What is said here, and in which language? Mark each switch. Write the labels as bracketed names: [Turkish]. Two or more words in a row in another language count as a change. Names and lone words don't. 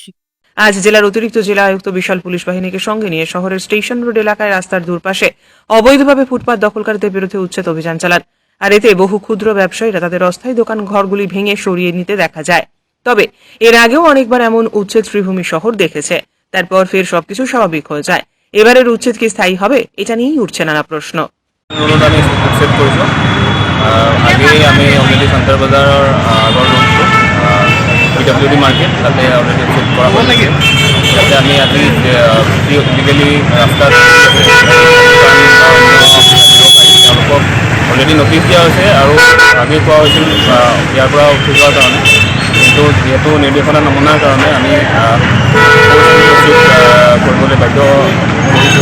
[Bangla] আজ জেলার অতিরিক্ত জেলা আয়ুক্ত বিশাল পুলিশ বাহিনীকে সঙ্গে নিয়ে শহরের স্টেশন রোড এলাকায় রাস্তার দুপাশে অবৈধভাবে ফুটপাত দখলকারীদের বিরুদ্ধে উচ্ছেদ অভিযান চালান। আর এতে বহু ক্ষুদ্র ব্যবসায়ীরা তাদের অস্থায়ী দোকান ঘরগুলি ভেঙে সরিয়ে নিতে দেখা যায়। তবে এর আগেও অনেকবার এমন উচ্ছেদ শ্রীভূমি শহর দেখেছে, তারপর ফের সবকিছু স্বাভাবিক হয়ে যায়। এবারের উচ্ছেদ কি স্থায়ী হবে, এটা নিয়েই উঠছে নানা প্রশ্ন। [Assamese] আমি উচ্ছেদ কৰিছোঁ। আগেই আমি অলৰেডি চেণ্টাৰ বজাৰৰ আগৰ ৰোডটো PWD মাৰ্কেট, তাতে অলৰেডি উচ্ছেদ কৰা হৈছে। তাতে আমি আজি লিগেলি ৰাস্তাত তেওঁলোকক অলৰেডি নটিচ দিয়া হৈছে আৰু আগে কোৱা হৈছিল ইয়াৰ পৰা উঠি যোৱাৰ কাৰণে, কিন্তু যিহেতু নিৰ্দেশনা নমনাৰ কাৰণে আমি কৰিবলৈ বাধ্য কৰিছোঁ।